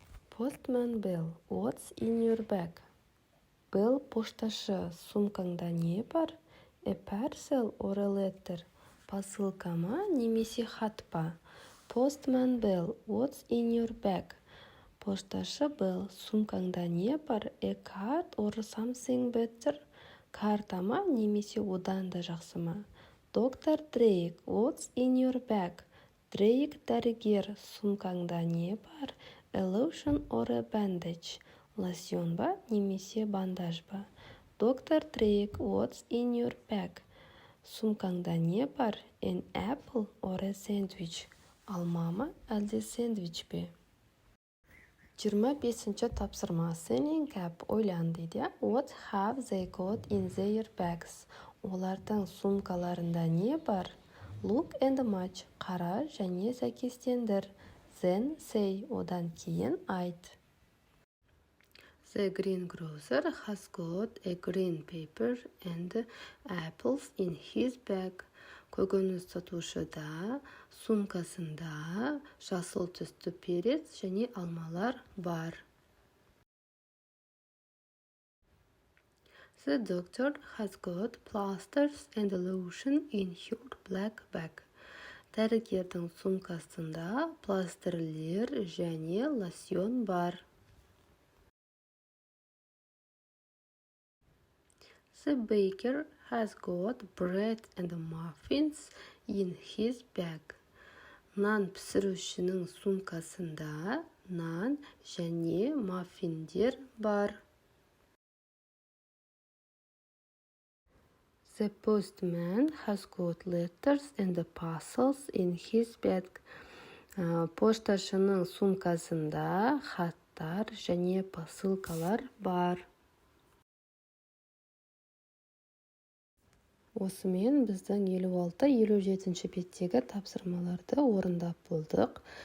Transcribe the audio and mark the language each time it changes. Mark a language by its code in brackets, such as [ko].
[en] Postman Bell, what's in your bag? [kk] Bell пошташы, сумкаңда не бар? [en] A parcel or a letter? [kk] Посылка ма немесе хат па? [en] Postman Bell, what's in your bag? [kk] Пошташы Bell, сумкаңда не бар? [en] A card or something better? [kk] Карта ма немесе одан да жақсы ма? [en] Доктор Дрейк, what's in your bag? [kk] Дрейк дәрігер, сумкаңда не бар? [en] A lotion or a bandage? [kk] Лосьон ба немесе бандаж ба? [en] Доктор Дрейк, what's in your bag? [kk] Сумкаңда не бар? [en] An apple or a sandwich? [kk] Алма ма әлде сэндвич пе? 25-ші тапсырма. [en] Sitting up, [kk] ойлан дейді. [en] What have they got in their bags? [kk] Олардың сумкаларында не бар? [en] Look and match, [kk] қара және сәйкестендір. [en] Then say, [kk] одан кейін айт. [en] The greengrocer has got a green pepper and apples in his bag. [kk] Көкөніс сатушыда сумкасында жасыл түсті перец және алмалар бар. [en] The doctor has got plasters and lotion in her black bag. [kk] Дәрігердің сумкасында пластырлер және лосьон бар. [en] The baker has got bread and muffins in his bag. [kk] Нан пісірушінің сумкасында нан және маффиндер бар. [en] The postman has got letters and parcels in his bag. [kk] Пошташының сумкасында хаттар және посылкалар бар. Осымен біздің 56-57 беттегі тапсырмаларды орындап болдық.